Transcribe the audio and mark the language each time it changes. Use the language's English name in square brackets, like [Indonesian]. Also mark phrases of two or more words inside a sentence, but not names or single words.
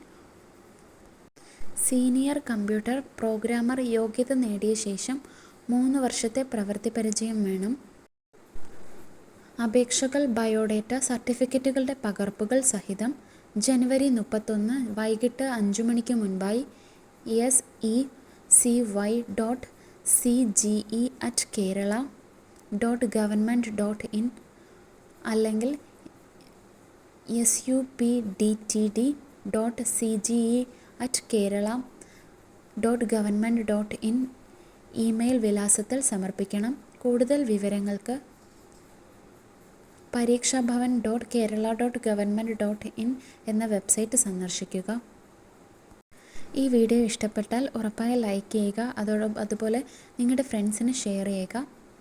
[English] senior computer programmer [Malayalam] യോഗ്യത നേടിയ ശേഷം 3 വർഷത്തെ പ്രവൃത്തി പരിചയം വേണം. അപേക്ഷകൾ ബയോഡേറ്റ, സർട്ടിഫിക്കറ്റുകളുടെ പകർപ്പുകൾ സഹിതം ജനുവരി 31 വൈകിട്ട് 5 മണിക്ക് മുൻപായി seci.cge@kerala.government.in അല്ലെങ്കിൽ supdtt.cge@kerala.government.in ഇമെയിൽ വിലാസത്തിൽ സമർപ്പിക്കണം. കൂടുതൽ വിവരങ്ങൾക്ക് parikshbhavan.kerala.government.in എന്ന വെബ്സൈറ്റ് സന്ദർശിക്കുക. ഈ വീഡിയോ ഇഷ്ടപ്പെട്ടാൽ ഉറപ്പായി ലൈക്ക് ചെയ്യുക. അതുപോലെ നിങ്ങളുടെ ഫ്രണ്ട്സിന് ഷെയർ ചെയ്യുക.